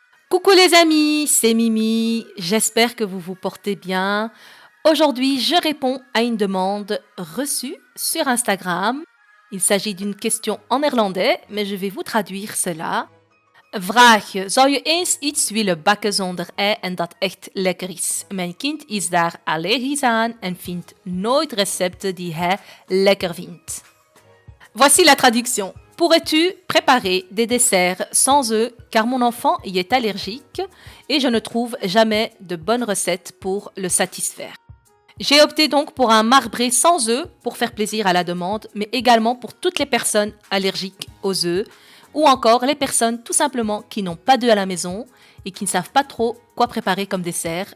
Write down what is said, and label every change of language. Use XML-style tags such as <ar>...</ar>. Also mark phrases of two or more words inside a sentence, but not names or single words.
<fr>Coucou les amis, c'est Mimi, j'espère que vous vous portez bien. Aujourd'hui, je réponds à une demande reçue sur Instagram. Il s'agit d'une question en néerlandais, mais je vais vous traduire cela.</fr> <nl>Vraagje, zou je eens iets willen bakken zonder ei en dat echt lekker is? Mijn kind is daar allergisch aan en vindt nooit recepten die hij lekker vindt.</nl> <fr>Voici la traduction. Pourrais-tu préparer des desserts sans œufs car mon enfant y est allergique et je ne trouve jamais de bonnes recettes pour le satisfaire. J'ai opté donc pour un marbré sans œufs pour faire plaisir à la demande, mais également pour toutes les personnes allergiques aux œufs ou encore les personnes tout simplement qui n'ont pas d'œufs à la maison et qui ne savent pas trop quoi préparer comme dessert.</fr>